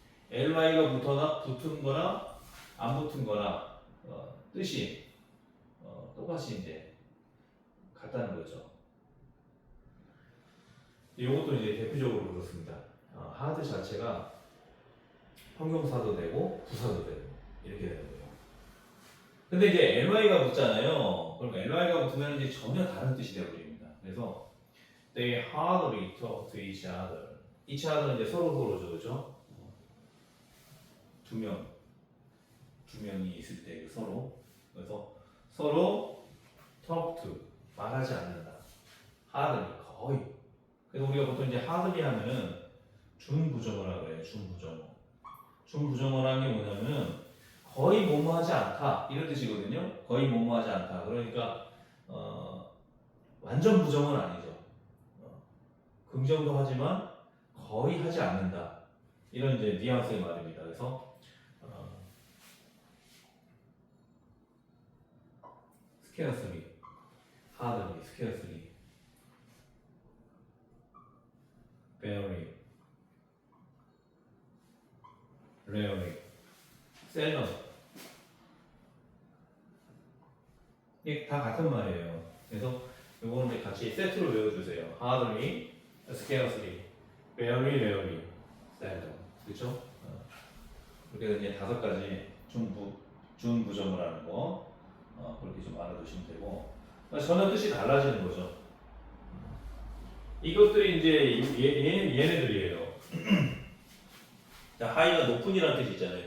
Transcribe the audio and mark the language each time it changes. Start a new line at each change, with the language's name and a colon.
Korean: ly가 붙은 거나 안 붙은 거나 뜻이 똑같이 이제 같다는 거죠. 이것도 이제 대표적으로 그렇습니다. 하드 자체가 형용사도 되고 부사도 되고 이렇게 되는 거예요. 근데 이제 ly가 붙잖아요. 그럼 ly가 붙으면 이제 전혀 다른 뜻이 되어버립니다. 그래서
English: they hardly talk to each other.
Korean: each other는 이제 서로죠, 그렇죠? 두 명이 있을 때 서로. 그래서 서로
English: talk to
Korean: 말하지 않는다. hardly 거의 그래서 우리가 보통 이제 hardly 하면은 준부정어라고 그래요. 준부정어. 준부정어라는 게 뭐냐면은 거의 뭐뭐하지 않다 이런 뜻이거든요. 거의 뭐뭐하지 않다. 그러니까 완전 부정은 아니죠. 긍정도 하지만 거의 하지 않는다. 이런 이제 뉘앙스의 말입니다. 그래서
English: scarcely, hardly, scarcely, barely, rarely, seldom.
Korean: 이게 다 같은 말이에요. 그래서 이거는 이제 같이 세트로 외워주세요.
English: hardly, scarcely, barely, rarely, seldom.
Korean: 그렇죠? 그렇게 이제 5가지 준부정을 하는 거 그렇게 좀 알아두시면 되고 전혀 뜻이 달라지는 거죠. 이것들이 이제 얘네들이에요. 자, 하이가 높은이라는 뜻이 있잖아요.